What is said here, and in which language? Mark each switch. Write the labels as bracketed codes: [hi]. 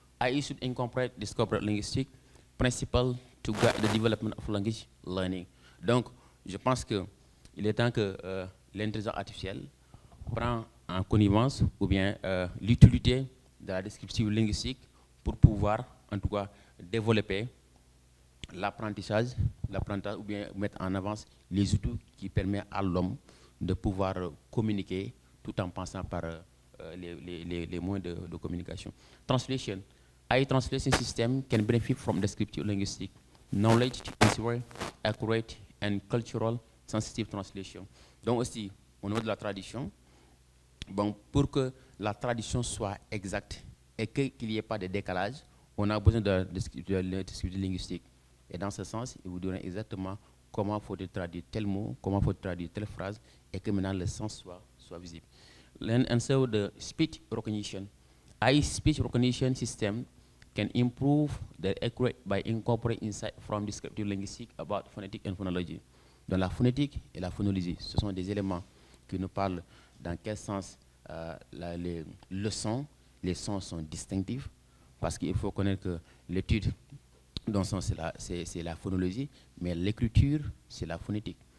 [en] AI should incorporate this corporate linguistic principle to guide the development of language learning. [fr] Donc, je pense qu'il est temps que l'intelligence artificielle prend en connivence ou bien l'utilité de la descriptive linguistique pour pouvoir, en tout cas, développer l'apprentissage ou bien mettre en avance les outils qui permettent à l'homme de pouvoir communiquer tout en passant par les moyens de communication. [en] Translation. AI translation system can benefit from descriptive linguistic knowledge to ensure accurate and cultural sensitive translation. [fr] Donc aussi, au niveau de la traduction, bon, pour que la traduction soit exacte et qu'il n'y ait pas de décalage, on a besoin de descriptive linguistique. Et dans ce sens, il vous donnera exactement comment faut-il traduire tel mot, comment faut-il traduire telle phrase, et que maintenant le sens soit visible. [en] And so the speech recognition. AI speech recognition system can improve the accuracy by incorporating insight from descriptive linguistics about phonetic and phonology. [fr] Dans la phonétique et la phonologie, ce sont des éléments qui nous parlent dans quel sens les sons sont distinctifs, parce qu'il faut connaître que l'étude d'un son, c'est la phonologie, mais l'écriture, c'est la phonétique.